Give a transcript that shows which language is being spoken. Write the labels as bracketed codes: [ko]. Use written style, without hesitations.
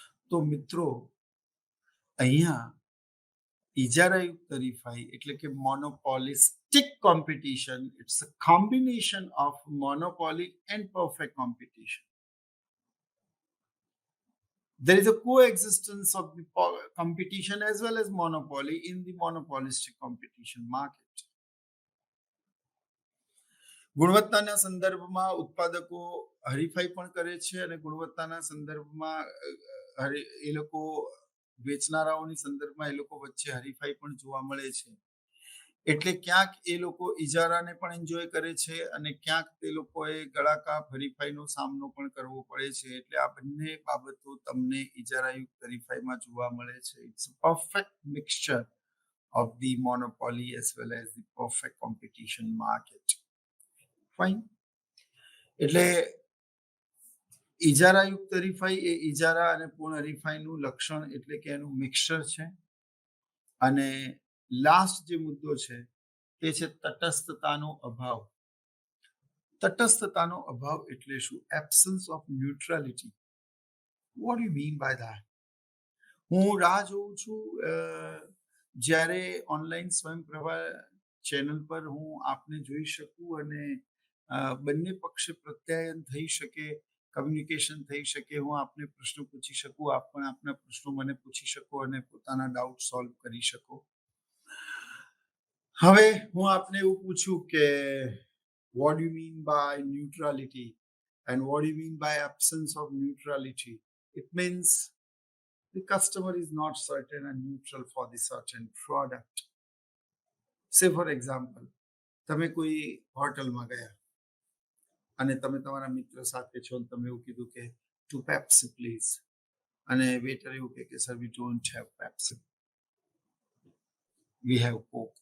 [gu] તો મિત્રો, અહીંયા ઇજારાયુક્ત હરીફાઈ એટલે કે મોનોપોલિસ્ટિક competition, [en] It's a combination of monopoly and perfect competition. There is a coexistence of the competition as well as monopoly in the monopolistic competition market. [gu] ગુણવત્તાના સંદર્ભમાં ઉત્પાદકો હરીફાઈ પણ કરે છે અને ગુણવત્તાના સંદર્ભમાં એ લોકો વેચનારાઓની સંદર્ભમાં એ લોકો વચ્ચે હરીફાઈ પણ જોવા મળે છે. એટલે ક્યાંક એ લોકો ઇજારાને પણ એન્જોય કરે છે અને ક્યાંક તે લોકોએ ગળાકાપ હરીફાઈનો સામનો પણ કરવો પડે છે. એટલે આ બંને બાબતો તમને ઇજારાયુક્ત હરીફાઈમાં જોવા મળે છે. [en] It's a perfect mixture of the monopoly as well as the perfect competition market. Fine. [gu] એટલે ઇજારાયુક્ત હરીફાઈ એ ઇજારા અને પૂર્ણ હરીફાઈનું લક્ષણ એટલે કે એનું મિક્સચર છે. અને લાસ્ટ જે મુદ્દો છે તે છે તટસ્થતાનો અભાવ. તટસ્થતાનો અભાવ એટલે શું? [en] Absence of neutrality. What do you mean by that? [gu] હું રાહ જોઉં છું જ્યારે ઓનલાઈન સ્વયંપ્રભા ચેનલ પર હું આપને જોઈ શકું અને બંને પક્ષે પ્રત્યાયન થઈ શકે, કમ્યુનિકેશન થઈ શકે, હું આપને પ્રશ્નો પૂછી શકું, આપ પણ આપના પ્રશ્નો મને પૂછી શકો અને પોતાના ડાઉટ સોલ્વ કરી શકો. હવે હું આપને એવું પૂછું કે [en] what do you mean by neutrality and what do you mean by absence of neutrality? It means the customer is not certain and neutral for the certain product. Say for example, [gu] તમે કોઈ હોટલમાં ગયા અને તમે તમારા મિત્ર સાથે છો અને તમે એવું કીધું કે [en] 2 Pepsi please, [gu] અને વેટર એવું કહે કે [en] Sir we don't have Pepsi, we have Coke.